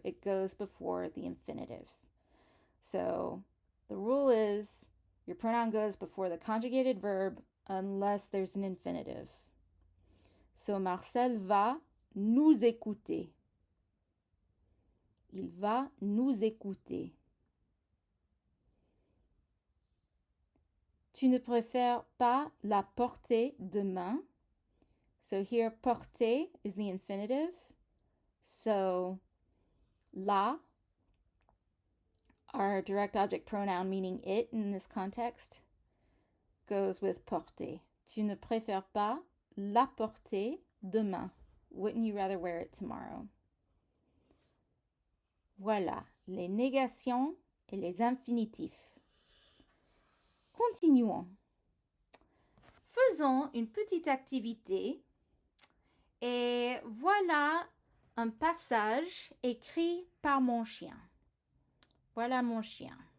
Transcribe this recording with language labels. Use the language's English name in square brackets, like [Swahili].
[English] It goes before the infinitive. So the rule is your pronoun goes before the conjugated verb unless there's an infinitive. [French] So Marcel va nous écouter. Il va nous écouter. Tu ne préfères pas la porter demain? [English] So here, porter is the infinitive. So la, our direct object pronoun meaning it in this context, goes with porter. [French] Tu ne préfères pas la porter demain? [English] Wouldn't you rather wear it tomorrow? [French] Voilà, les négations et les infinitifs. Continuons. Faisons une petite activité et voilà un passage écrit par mon chien. Voilà mon chien.